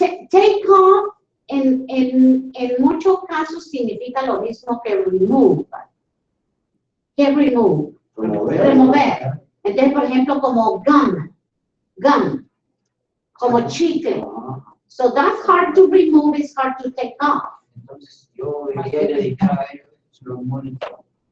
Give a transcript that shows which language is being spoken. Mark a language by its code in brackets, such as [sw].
[es] Take off en muchos casos significa lo mismo que remove. ¿Qué remove? Remover. Entonces, por ejemplo, como gum, como chicle. [en] So that's hard to remove, it's hard to take off. [es] Entonces, yo quería dedicar a ellos los monitores.